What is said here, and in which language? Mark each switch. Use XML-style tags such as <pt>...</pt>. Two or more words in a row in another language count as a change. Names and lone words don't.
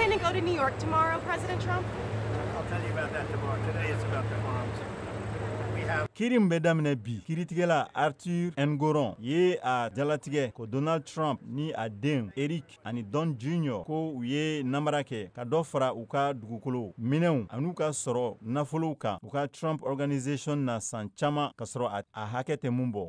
<en>go to New York tomorrow, President Trump? I'll tell you about that tomorrow. Today it's about the farms. We have</en> <bm>Kirim bɛ daminɛ bi kiritigɛla Arthur Ngoron ye a jalatigɛ ko Donald Trump ni a den Eric ani Don Jr. ko u ye namara kɛ ka dɔ fara u ka dugukolo minɛnw an'u ka sɔrɔ nafolow kan u ka Trump Organization na san caman ka sɔrɔ a hakɛ tɛ mun bɔ.</bm>